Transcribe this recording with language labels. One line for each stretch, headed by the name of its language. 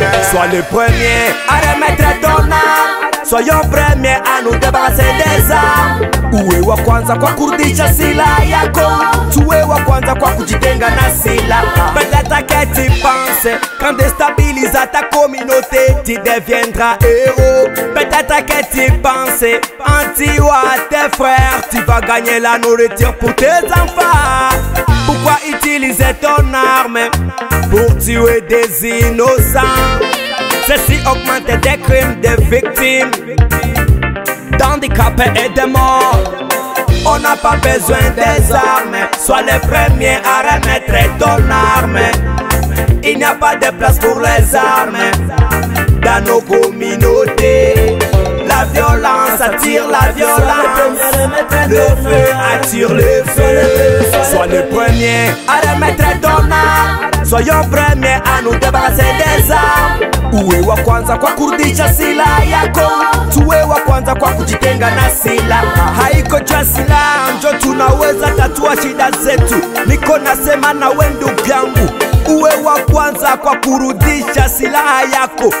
French: Sois le premier à remettre ton âme. Soyons premiers à nous débarrasser des armes.
Swahili: Uwe wa kwanza kwa kurudisha silaha yako. Tuwe wa kwanza kwa kujitenga na silaha.
French: Peut-être que tu penses qu'en déstabilisant ta communauté tu deviendras héros. Peut-être que tu penses en tuant tes frères tu vas gagner la nourriture pour tes enfants. Pourquoi utiliser ton arme pour tuer des innocents? Ceci augmente des crimes de victimes, d'handicapés et de morts. On n'a pas besoin des armes. Sois le premier à remettre ton arme. Il n'y a pas de place pour les armes dans nos communautés. La violence attire la violence. Le feu attire le feu. Sois le premier à remettre ton arme. Soyons premiers à nous débarrasser des armes.
Swahili: Uwe wa kwanza kwa kurudisha silaha yako. Tuwe wa kwanza kwa kujitenga na silaha. Haiko jua silaha njo tunaweza tatua shida zetu. Niko nasema na we ndugu yangu, uwe wa kwanza kwa kurudisha silaha yako.